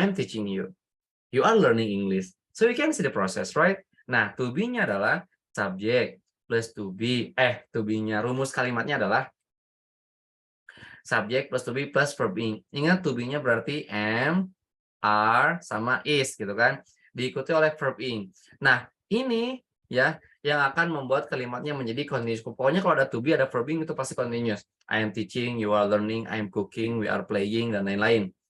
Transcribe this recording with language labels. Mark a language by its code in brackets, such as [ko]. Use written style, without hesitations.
[en] I am teaching you, you are learning English. So we can see the process, right? [id] Nah, to be-nya adalah subject plus to be. To be-nya rumus kalimatnya adalah subject plus to be plus verb ing. Ingat to be-nya berarti am, are, sama is gitu kan. Diikuti oleh verb ing. Nah, ini ya yang akan membuat kalimatnya menjadi continuous. Pokoknya kalau ada to be, ada verb ing itu pasti continuous. [en] I am teaching, you are learning, I am cooking, we are playing, [id] dan lain-lain.